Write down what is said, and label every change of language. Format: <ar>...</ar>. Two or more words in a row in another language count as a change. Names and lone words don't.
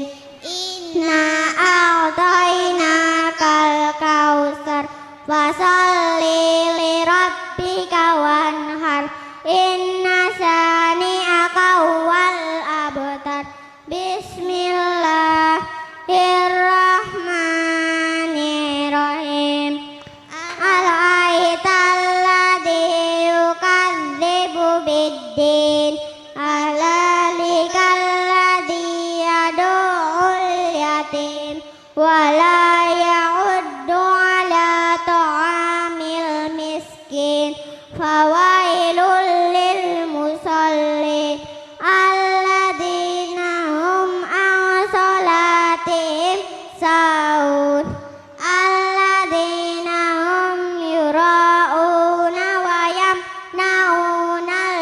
<ar>إنا أعطيناك الكوثر، فصل لربك وانحر، إن شانئك هو الأبتر. بسم الله الرحمن الرحيم. أرأيت الذي يكذب بالدين، فذلك الذي يدع اليتيم، ولا يحض على طعام المسكين، فويل للمصلين، الذين هم عن صلاتهم ساهون، الذين هم يراءون ويمنعون</ar>